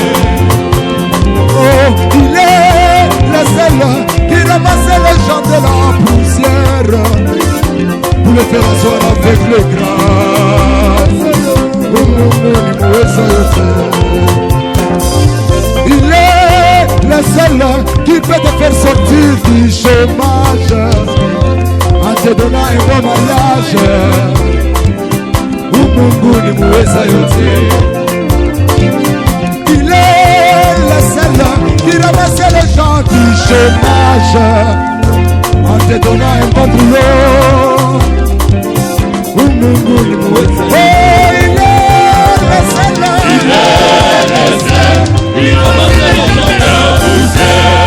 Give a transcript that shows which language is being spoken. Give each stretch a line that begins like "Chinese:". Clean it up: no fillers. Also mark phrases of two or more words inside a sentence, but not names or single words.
French: Oh, il est le seul qui ramasse les gens de la poussière pour les faire asseoir avec le grâce. Il est le seul qui peut te faire sortir du chômage en te donnant un bon mariage.
Swahili: Mungu ni muweza yote.
French: Il est le seul qui ramasse les gens du chômage en te donnant un bon boulot.
Swahili: Mungu ni muweza.
French: Oh, il est le seul. Il est le seul qui ramasse les gens de la poussière.